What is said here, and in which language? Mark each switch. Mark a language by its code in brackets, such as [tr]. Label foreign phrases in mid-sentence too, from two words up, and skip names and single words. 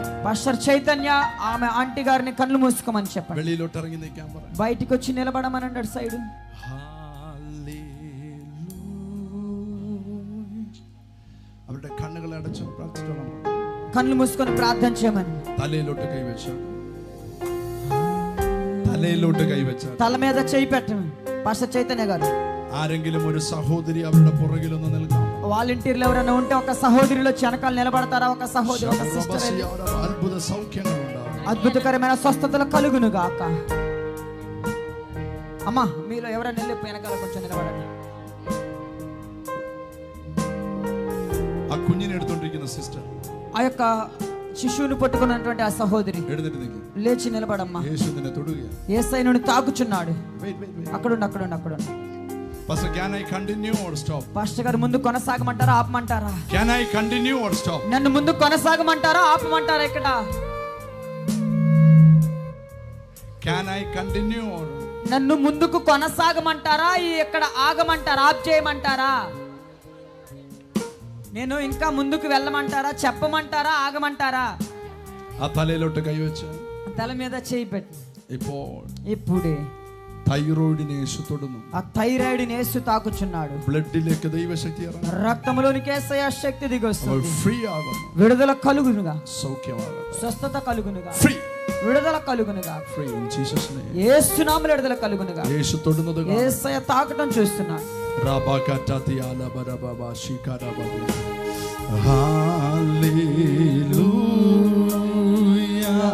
[te] పాస్టర్ చైతన్య ఆమె ఆంటీ గారిని కళ్ళు మూసుకోమని చెప్పండి. [ml] വെളിയിലോട്ട് ഇറങ്ങി നിൽക്കാൻ പറയും. [te] బయటికి వచ్చి నిలబడమని అన్నాడు సైడ్. [ml] അവരുടെ കണ്ണുകൾ അടച്ചു പ്രാർത്ഥിച്ചോളാം. [te] కళ్ళు మూసుకొని ప్రార్థన చేయమని. [ml] തലയിലോട്ട് കൈവച്ചു. തലയിലോട്ട് കൈവച്ചു. [te] తల మీద చేయి పెట్టమని పాస్టర్ చైతన్య గారు. [ml] ആരെങ്കിലും ഒരു സഹോദരി അവരുടെ പുറകിൽ ഒന്ന് നിൽക്കാം. [te] వాలంటీర్లు ఎవరైనా ఉంటే ఒక సహోదరిలో వెనకాల నిలబడతారా? ఒక సహోదరి, ఒక సిస్టర్. అద్భుత సౌఖ్యంగా ఉండాలి. అద్భుతకరమైన స్వస్థతలు కలుగును గాక. అమ్మా మీలో ఎవరైనా వెళ్ళి వెనకాల కొంచెం నిలబడండి. [ml] ആ കുഞ്ഞിനെ എടുത്തോണ്ടിരിക്കുന്ന സിസ്റ്റർ, [te] ఆ యొక్క శిశువుని పట్టుకున్నటువంటి ఆ సహోదరి [ml] എഴുന്നേറ്റ് നിൽക്കും. [te] లేచి నిలబడమ్మా. యేసు నిన్ను [ml] തൊടുകയാണ്. [te] యేసయ్యను తాకుచున్నాడు. [en] Wait. [te] అక్కడుండి. [en] Pastor, can I continue or stop? [te] పాస్టర్ గారు ముందు కొనసాగమంటారా ఆపమంటారా? [en] Can I continue or stop? [te] నన్ను ముందు కొనసాగమంటారా ఆపమంటారా? ఇక్కడ [en] Can I continue or? [te] నన్ను ముందుకు కొనసాగమంటారా? ఇక్కడ ఆగమంటారా? ఆప్ చేయమంటారా? నేను ఇంకా ముందుకు వెళ్ళమంటారా? చెప్పమంటారా? ఆగమంటారా? [ml] ആ തലയിലോട്ട് കൈവച്ച് [te] తల మీద చేయి పెట్టి ఇప్పుడే [ml] തൈറോയിഡിനെ യേശു തൊടുന്നു. [te] ఆ థైరాయిడ్ యేసు తాకుచున్నాడు. [ml] ബ്ലഡിലേക്ക് ദൈവശക്തി ഇറങ്ങുന്നു. [te] రక్తంలోనికి యేసయ్య శక్తి దిగొస్తుంది. [ml] ഫ്രീ ആകുന്നു. [te] విడుదల కలుగునుగా. [ml] സൗഖ്യമാകുന്നു. [te] స్వస్థత కలుగునుగా. [ml] ഫ്రీ. [te] విడుదల కలుగునుగా. [en] free in Jesus name. [te] యేసు నామములో విడుదల కలుగునుగా. [ml] యేసు തൊടുന്നത് [te] యేసయ్య తాకటం చూస్తున్నాడు. రాబాకటాతియాల బరబాబా శికారాబాబా. హల్లెలూయా.